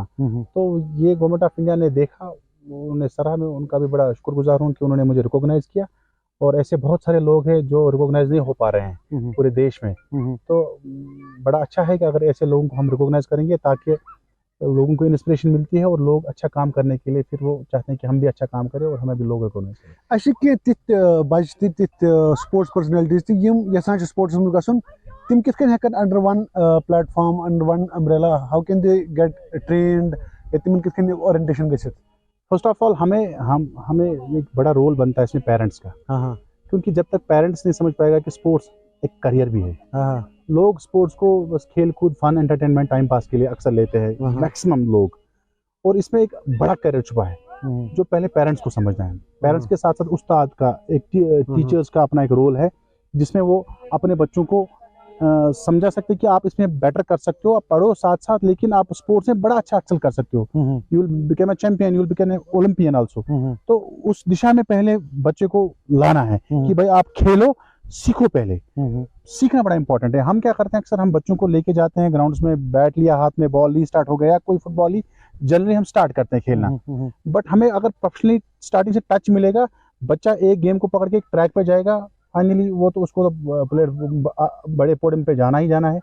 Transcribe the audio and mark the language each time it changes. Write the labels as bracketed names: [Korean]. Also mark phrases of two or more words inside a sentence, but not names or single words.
[Hindi] तो ये [English] Government of India [Hindi] ने देखा, उन्होंने सराहा, मैं उनका भी बड़ा शुक्रगुजार हूँ कि उन्होंने मुझे रिकॉग्नाइज किया, और ऐसे बहुत सारे लोग हैं जो रिकॉग्नाइज नहीं हो पा रहे हैं पूरे देश में। तो बड़ा अच्छा है कि अगर ऐसे लोगों को हम रिकॉग्नाइज करेंगे, ताकि लोगों को इंस्पिरेशन मिलती है, और लोग अच्छा काम करने के लिए फिर वो चाहते हैं कि हम भी अच्छा काम करें और हमें भी लोग रिकॉग्नाइज करें। [Kashmiri] अच्छा कि बच्चे [English] sports personalities [Kashmiri] यम यसान स्पोर्ट्स में गसन, तिम कित कन हेकन [English] under one platform, under one umbrella, how can they get trained, [Kashmiri] या तिमन कित कन ओरिएंटेशन गसित? [Hindi] फर्स्ट ऑफ ऑल हमें एक बड़ा रोल बनता है इसमें पेरेंट्स का। क्योंकि जब तक पेरेंट्स नहीं समझ पाएगा कि स्पोर्ट्स एक करियर भी है, लोग स्पोर्ट्स को बस खेल कूद, फन, एंटरटेनमेंट, टाइम पास के लिए अक्सर लेते हैं मैक्सिमम लोग, और इसमें एक बड़ा करियर छुपा है जो पहले पेरेंट्स को समझना है। पेरेंट्स के साथ साथ उस्ताद का, एक टीचर्स का अपना एक रोल है, जिसमें वो अपने बच्चों को समझा सकते हैं कि आप इसमें बेटर कर सकते हो, आप पढ़ो साथ साथ, लेकिन आप स्पोर्ट्स में बड़ा अच्छा एक्सेल कर सकते हो, [English] you will become a champion, you will become an Olympian also. [Hindi] तो उस दिशा में पहले बच्चे को लाना है कि भाई आप खेलो, सीखो, पहले सीखना बड़ा इंपॉर्टेंट है। हम क्या करते हैं, अक्सर हम बच्चों को लेके जाते हैं ग्राउंड्स में, बैट लिया हाथ में, बॉल ली, स्टार्ट हो गया, कोई फुटबॉल ही जनरली हम स्टार्ट करते हैं खेलना। बट हमें अगर प्रोफेशनली स्टार्टिंग से टच मिलेगा, बच्चा एक गेम को पकड़ के एक ट्रैक पे जाएगा, फाइनली वो तो उसको तो प्लेयर बड़े पोडियम पे जाना ही जाना है।